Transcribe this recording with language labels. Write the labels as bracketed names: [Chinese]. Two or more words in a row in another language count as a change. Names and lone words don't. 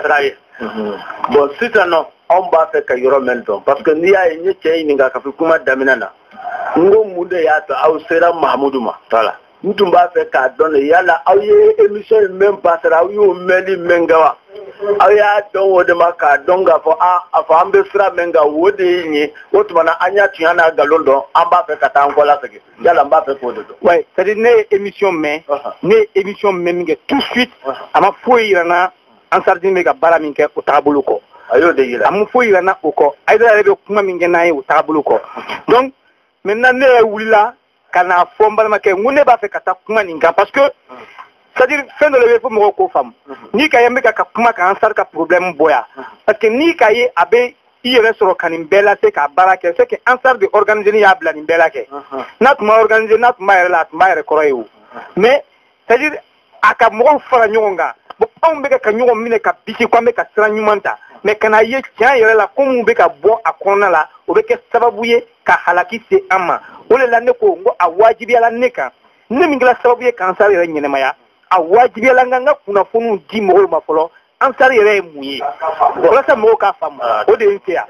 [Bambara] sira ye bon sisan nɔ anw b'a fɛ ka yɔrɔ min dɔn [French] parce que [Bambara] n'i y'a ye n ye cɛ ɲininka ka fɔ kuma daminɛ na n ko mun de y'a to aw sera Mahamudu ma voilà n tun b'a fɛ k'a dɔn de yala aw ye émission in min passera aw y'o mɛnli min kɛ wa aw y'a dɔn o de ma k'a dɔn k'a fɔ a fɔ an bɛ sira min kan o de ye nin ye o tuma na an y'a tiɲɛ n'a nkalon dɔn an b'a fɛ ka taa an kɔ la segin yala n b'a fɛ k'o de dɔn. [French] ouais c'est-à-dire [Bambara] ne ye émission mɛn ne ye émission mɛn min kɛ [French] tout de suite [Bambara] a ma foyi yira n na Ansarudine bɛ ka baara min kɛ o taabolo kɔ a y'o de yira a ma foyi yira n na o kɔ Haidara yɛrɛ bɛ kuma min kɛ n'a ye o taabolo kɔ [French] donc maintenant [Bambara] ne yɛrɛ wulila ka n'a fɔ n balimakɛ n ko ne b'a fɛ ka taa kuma nin kan [French] parce que c'est-à-dire [Bambara] fɛn dɔ de bɛ fɔ mɔgɔw k'o faamu n'i ka ye n bɛ ka kuma kan Ansar ka problème bɔ yan [French] parce que [Bambara] n'i ka ye a bɛ i yɛrɛ sɔrɔ ka nin bɛɛ lase k'a baara kɛ [French] c'est que [Bambara] Ansar de organiser y'a bila nin bɛɛ la kɛ n'a tun ma organiser n'a tun b'a yɛrɛ la a tun b'a yɛrɛ kɔrɔ ye o [French] mais c'est-à-dire [Bambara] a ka mɔgɔw fara ɲɔgɔn kan bon anw bɛ ka ɲɔgɔn minɛ ka bisi ko an bɛ ka sira ɲuman ta mais kana ye tiɲɛ yɛrɛ la ko mun bɛ ka bɔ a kɔnɔna la o bɛ kɛ sababu ye ka halaki se an ma o de la ne ko n ko a wajibiyala ne kan ne min kɛra sababu ye ka Ansar yɛrɛ ɲɛnamaya a wajibiyala n ka kunnafoniw di mɔgɔw ma fɔlɔ ansar yɛrɛ ye mun ye walasa mɔgɔw k'a faamu o de ye n tɛ yan